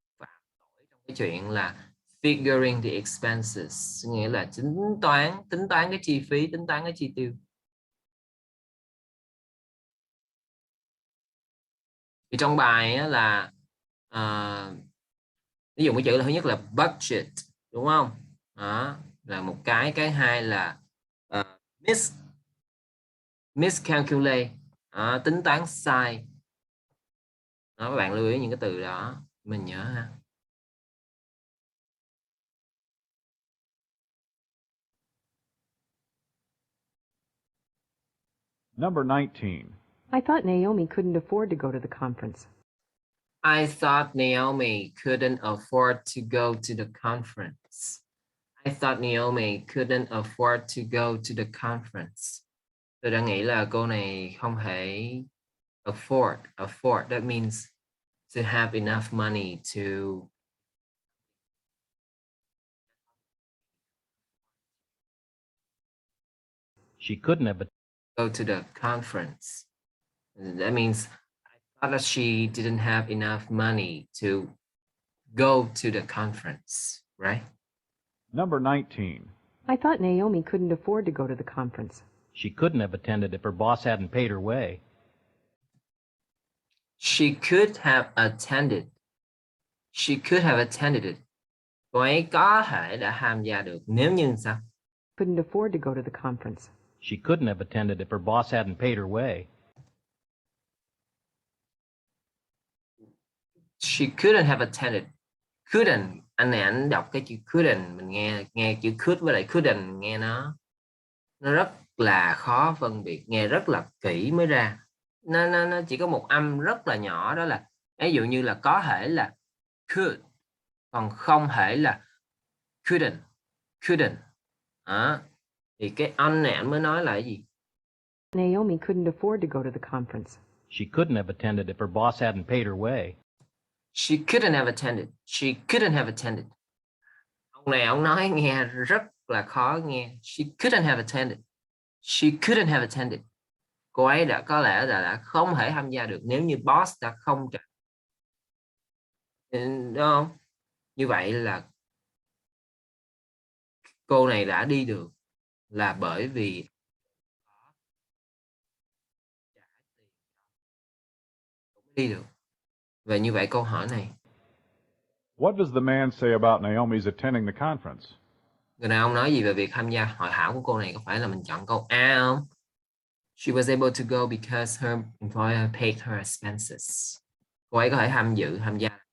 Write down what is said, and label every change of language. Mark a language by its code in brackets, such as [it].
[vi] Phạm lỗi trong cái chuyện là [en] figuring the expenses, [vi] nghĩa là tính toán cái chi phí, tính toán cái chi tiêu. Thì trong bài á là ví dụ cái chữ là thứ nhất là budget, đúng không? Đó là một cái hai là miscalculate, tính toán sai. Đó, các bạn lưu ý những cái từ đó mình nhớ ha. [en] Number 19. I thought Naomi couldn't afford to go to the conference. I thought Naomi couldn't afford to go to the conference. I thought Naomi couldn't afford to go to the conference. [vi] Tôi đã nghĩ là cô này không thể afford. [en] Afford, that means to have enough money to She couldn't have. go to the conference. That means But she didn't have enough money to go to the conference, right? Number 19. I thought Naomi couldn't afford to go to the conference. She couldn't have attended if her boss hadn't paid her way. She could have attended. She could have attended it. [vi] Cô ấy có thể đã tham gia được nếu như sao? [en] Couldn't afford to go to the conference. She couldn't have attended if her boss hadn't paid her way. She couldn't have attended. [vi] Couldn't, anh này anh đọc cái chữ couldn't, mình nghe chữ could với lại couldn't nghe nó rất là khó phân biệt, nghe rất là kỹ mới ra. Nó chỉ có một âm rất là nhỏ, đó là ví dụ như là có thể là could, còn không thể là couldn't. Đó. Thì cái on này anh mới nói là cái gì? [en] Naomi couldn't afford to go to the conference. She couldn't have attended if her boss hadn't paid her way. She couldn't have attended. She couldn't have attended. [vi] Ông này ông nói nghe rất là khó nghe. [en] She couldn't have attended. She couldn't have attended. [vi] Cô ấy đã có lẽ là đã không thể tham gia được nếu như boss đã không trả. Đúng không? Như vậy là cô này đã đi được là bởi vì đi được. Và như vậy câu hỏi này, [en] What does the man say about Naomi's attending the conference? [vi] người đàn ông nói gì về việc tham gia hội thảo của cô này? Có phải là mình chọn câu A không? [en] She was able to go because her employer paid her expenses. [vi] Cô ấy có thể tham gia.